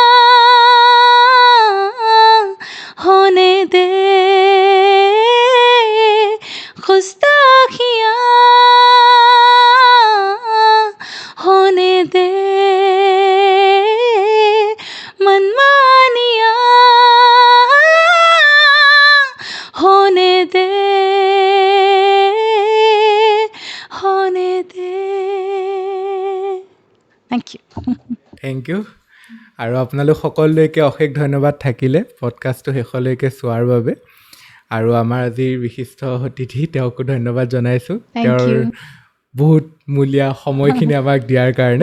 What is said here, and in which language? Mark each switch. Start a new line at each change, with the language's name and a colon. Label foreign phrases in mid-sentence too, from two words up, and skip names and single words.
Hindi: होने दे गुस्ताखियाँ होने दे मनमानियाँ होने दे
English: Thank you
Assamese: আৰু আপোনালোক সকলোলৈকে অশেষ ধন্যবাদ থাকিলে পডকাষ্টটো শেষলৈকে চোৱাৰ বাবে আৰু আমাৰ আজিৰ বিশিষ্ট অতিথি তেওঁকো ধন্যবাদ জনাইছোঁ তেওঁৰ বহুত মূলীয়া সময়খিনি আমাক দিয়াৰ কাৰণে